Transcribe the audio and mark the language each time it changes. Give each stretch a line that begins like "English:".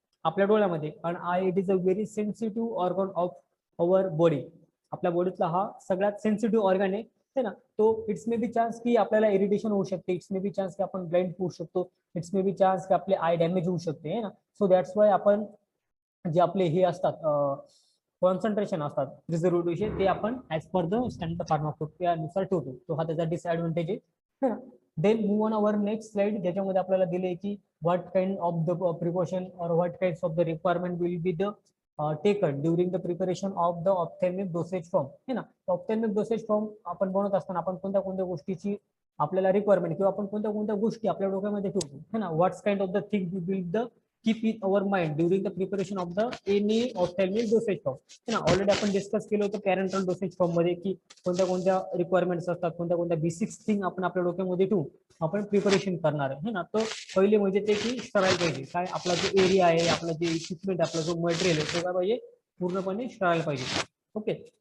Marathi: आपल्या डोळ्यामध्ये आणि
English: eye it is a very sensitive organ of our body
Marathi: आपल्या बॉडीतला हा सगळ्यात सेन्सिटिव्ह ऑर्गन आहे ना तो इट्स मे बी चान्स की आपल्याला इरिटेशन होऊ शकते इट्स मे बी चान्स की आपण ब्लाइंड होऊ शकतो इट्स मे बी चान्स की आपले आय डॅमेज होऊ शकते है ना
English: so that's why
Marathi: आपण जे आपले हे असतात कॉन्सन्ट्रेशन असतात प्रिझर्वेटिव्हचे ते आपण as per the standard pharmacopoeia नुसार ठेवतो. तो हा त्याचा डिसएडव्हान्टेज आहे.
English: then move on our next slide,
Marathi: ज्याच्यामध्ये आपल्याला दिले की
English: What kind of the precaution और what kind of the requirement will be the taken during the preparation of the ophthalmic dosage form, है ना.
Marathi: ऑप्थेल्मिक डोसेज फॉर्म आपण बनवत असताना आपण कोणत्या कोणत्या गोष्टीची आपल्याला रिक्वायरमेंट किंवा आपण कोणत्या कोणत्या गोष्टी आपल्या डोक्यामध्ये ठेवतो, है ना.
English: What's kind of the thing we will the keep in our mind during the preparation of the any ophthalmic dosage form, है ना.
Marathi: ऑलरेडी आपण डिस्कस केलं होतं पॅरेंटल डोसेज फॉर्म मध्ये की कोणत्या कोणत्या रिक्वायरमेंट्स असतात, कोणत्या कोणत्या बेसिक थिंग आपण आपल्या डोक्यामध्ये ठेवून आपण प्रिपरेशन करणार आहे, ना. तो पहिले म्हणजे ते की स्टराईल पाहिजे. काय आपला जो एरिया आहे, आपला जे इक्विपमेंट, आपला जो मटेरियल आहे, तो काय पाहिजे पूर्णपणे स्टराईल पाहिजे. ओके.